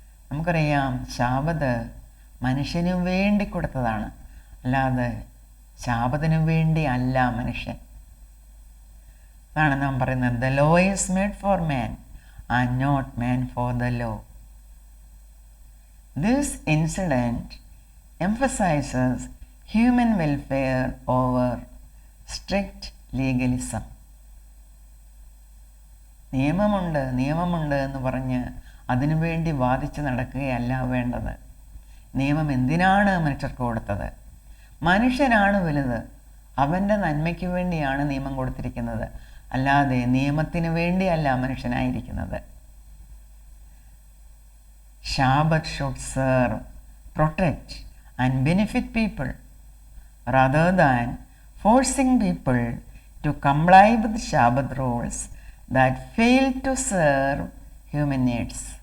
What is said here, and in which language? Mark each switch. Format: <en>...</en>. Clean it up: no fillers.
<ml>നമുക്കറിയാം, ശാബത്ത് മനുഷ്യനു വേണ്ടി കൊടുത്തതാണ്, അല്ലാതെ ശാബത്തിനു വേണ്ടി അല്ല മനുഷ്യൻ.</ml> <en>അതാണ് നാം പറയുന്നത്, the law is made for man and not man for the law. This incident emphasizes human welfare over strict legalism.</en> <ml>നിയമമുണ്ട് എന്ന് പറഞ്ഞ് അതിനുവേണ്ടി വാദിച്ച് നടക്കുകയല്ല വേണ്ടത്. നിയമം എന്തിനാണ് മനുഷ്യർക്ക് കൊടുത്തത്? മനുഷ്യനാണ് വലുത്. അവൻ്റെ നന്മയ്ക്ക് വേണ്ടിയാണ് നിയമം കൊടുത്തിരിക്കുന്നത്, അല്ലാതെ നിയമത്തിന് വേണ്ടിയല്ല മനുഷ്യനായിരിക്കുന്നത്.</ml> <en>Shabbat should serve, protect and benefit people rather than forcing people to comply with Shabbat rules that fail to serve human needs.</en>